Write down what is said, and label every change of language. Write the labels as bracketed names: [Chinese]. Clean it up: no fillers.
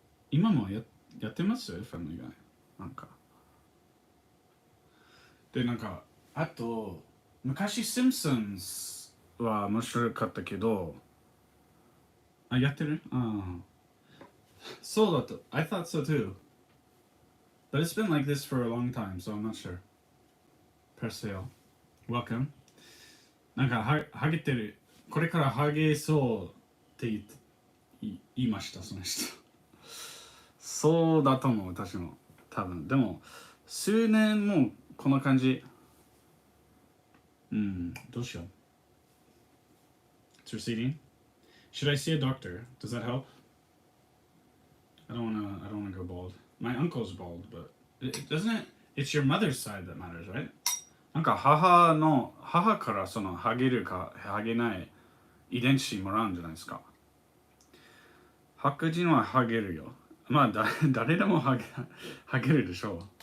[Japanese] 今もやってますファミリーガイ。なんか。で、なんか、あと、昔シンプソンズは面白かったけど、やってるそうだと。 [English] I thought so too. But it's been like this for a long time, so I'm not sure. Perseo. Welcome. [Japanese] なんかハゲてる。これからハゲそうって言いました、その人。そうだと思う、私も。多分。でも、数年もこんな感じ。どうしよう。 [English] It's receding. Should I see a doctor? Does that help? I don't wanna go bald. My uncle's bald, but doesn't it? It's your mother's side that matters, right? [Japanese] なんか母からそのハゲるかハゲない遺伝子もらうんじゃないですか。白人はハゲるよ。誰でもハゲるでしょう。